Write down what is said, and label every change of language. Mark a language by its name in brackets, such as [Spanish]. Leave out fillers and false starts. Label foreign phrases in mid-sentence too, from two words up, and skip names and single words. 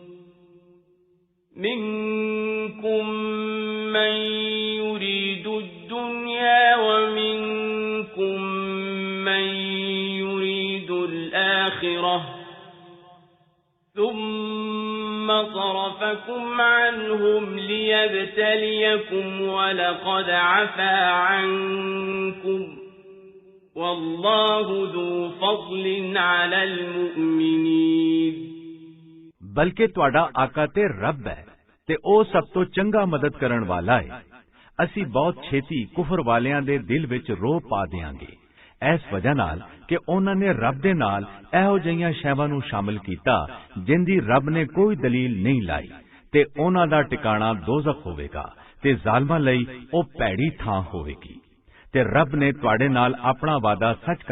[Arabic] منكم من يريد الدنيا ومنكم من يريد الآخرة ثم صرفكم عنهم ليبتليكم ولقد عفا عنكم والله ذو فضل على المؤمنين [Punjabi] ਬਲਕਿ ਤੁਹਾਡਾ ਆਕਾ ਤੇ ਰੱਬ ਹੈ ਤੇ ਉਹ ਸਭ ਤੋਂ ਚੰਗਾ ਮਦਦ ਕਰਨ ਵਾਲਾ ਹੈ ਅਸੀਂ ਬਹੁਤ ਛੇਤੀ ਕੁਫਰ ਵਾਲਿਆਂ ਦੇ ਦਿਲ ਵਿੱਚ ਰੋਹ ਪਾ ਦਿਆਂਗੇ ਇਸ ਵਜ੍ਹਾ ਨਾਲ ਕਿ ਉਹਨਾਂ ਨੇ ਰੱਬ ਦੇ ਨਾਲ ਇਹੋ ਜਿਹੀਆਂ ਸ਼ੈਵਾਂ ਨੂੰ ਸ਼ਾਮਿਲ ਕੀਤਾ ਜਿੰਦੀ ਰੱਬ ਨੇ ਕੋਈ ਦਲੀਲ ਨਹੀਂ ਲਾਈ ਤੇ ਉਹਨਾਂ ਦਾ ਟਿਕਾਣਾ ਦੋਜ਼ਖ ਹੋਵੇਗਾ ਤੇ ਜ਼ਾਲਮਾਂ ਲਈ ਉਹ ਭੈੜੀ ਥਾਂ ਹੋਵੇਗੀ ਤੇ ਰੱਬ ਨੇ ਤੁਹਾਡੇ ਨਾਲ ਆਪਣਾ ਵਾਅਦਾ ਸੱਚ ਕਰ